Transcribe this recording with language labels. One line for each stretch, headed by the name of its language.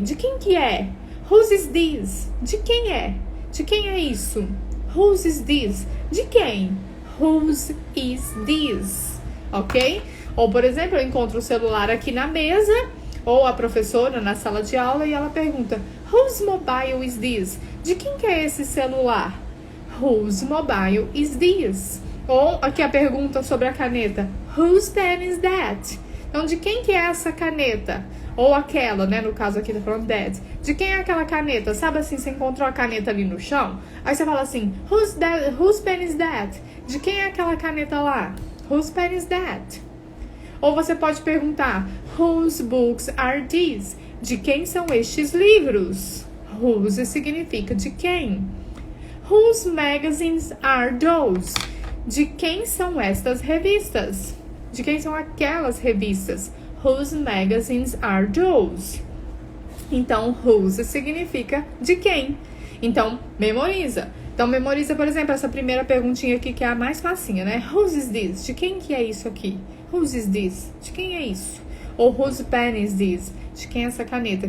Portuguese: De quem que é?
English: Whose is this?
Portuguese: De quem é? De quem é isso? Whose is this? De quem?
English: Whose is this? Ok?
Portuguese: Ou, por exemplo, eu encontro o celular aqui na mesa, ou a professora na sala de aula, e ela pergunta,
English: whose mobile is this?
Portuguese: De quem que é esse celular?
English: Whose mobile is this?
Portuguese: Ou aqui a pergunta sobre a caneta,
English: whose pen is that?
Portuguese: Então, de quem que é essa caneta? Ou aquela, né? No caso aqui tá falando that. De quem é aquela caneta? Sabe assim, você encontrou a caneta ali no chão? Aí você fala assim,
English: whose pen is that?
Portuguese: De quem é aquela caneta lá?
English: Whose pen is that?
Portuguese: Ou você pode perguntar,
English: whose books are these?
Portuguese: De quem são estes livros? Whose significa de quem.
English: Whose magazines are those?
Portuguese: De quem são estas revistas? De quem são aquelas revistas?
English: Whose magazines are those?
Portuguese: Então, whose significa de quem. Então, memoriza. Então, memoriza, por exemplo, essa primeira perguntinha aqui, que é a mais facinha, né?
English: Whose is this?
Portuguese: De quem que é isso aqui? Whose is this? De quem é isso? Ou
English: whose pen is this?
Portuguese: De quem é essa caneta?